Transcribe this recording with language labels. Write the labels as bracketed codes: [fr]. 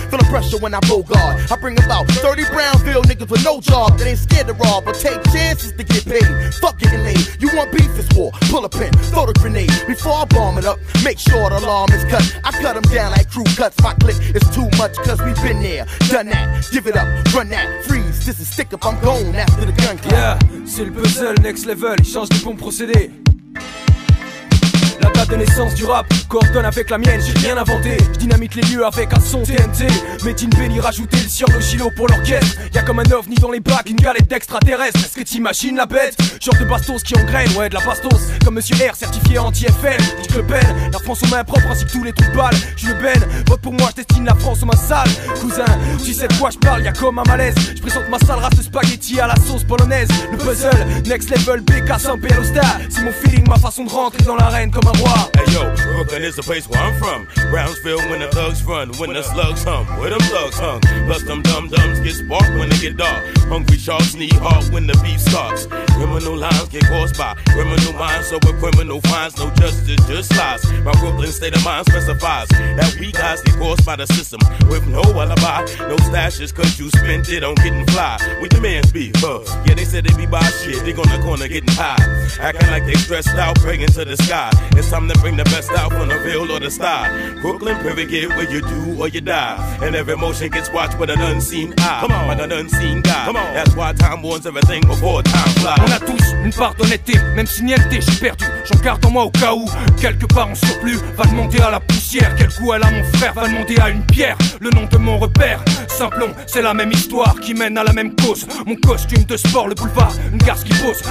[en] Feel the pressure when I roll guard. I bring about 30 Brownville niggas with no job that ain't scared to rob or take chances to get paid. Fuck getting laid. You want beef, it's war. Pull a pin, throw the grenade. Before I bomb it up, make sure the alarm is cut. I cut them down like crew cuts. My click is too much cause we been there, done that. Give it up, run that, freeze. This is stick up, I'm gone after the gun clap. [fr] Yeah, c'est le puzzle next level, il change de bon procédé. La date de naissance du rap coordonne avec la mienne, j'ai rien inventé. Je dynamite les lieux avec un son TNT. Médine Benny rajouter le sieur de Chilo pour l'orchestre. Y'a comme un ovni dans les bacs, une galette d'extraterrestres. Est-ce que t'imagines la bête? Genre de bastos qui engraine, ouais de la bastos. Comme Monsieur R, certifié anti-FN. Dites Le Pen, la France aux mains propres ainsi que tous les trous de balles. Je le benne, vote pour moi, je destine la France aux mains sales. Cousin, tu sais de quoi je parle, y'a comme un malaise. Je présente ma sale race de spaghetti à la sauce polonaise. Le puzzle, next level, BK, Saint-Pélo Star. C'est mon feeling, ma façon de rentrer dans l'arène comme un roi. [en] Hey yo, Brooklyn is the place where I'm from. Brownsville when the thugs run, when the slugs hum, where them thugs hung. Plus them dum-dums get sparked when they get dark. Hungry sharks need heart when the beef starts. Criminal lines get caused by criminal minds, so a criminal finds no justice, just lies. My Brooklyn state of mind specifies that we guys get caused by the system with no alibi, no stashes, cause you spent it on getting fly. With the man's beef, yeah, they said they be by shit, they on the corner getting high. Acting like they stressed out, praying to the sky. It's time to bring the best out from the real or the star. Brooklyn, period, where you do or you die. And every motion gets watched with an unseen eye. Come on, like an unseen guy. Come on. That's why time warns everything before time flies. [fr] On a tous une part d'honnêteté, même si niente, j'ai perdu. J'en garde en moi au cas où, quelque part en surplus. Va demander à la poussière, quel goût elle a mon frère. Va demander à une pierre, le nom de mon repère. Simplon, c'est la même histoire qui mène à la même cause. Mon costume de sport, le boulevard, une garce qui pose.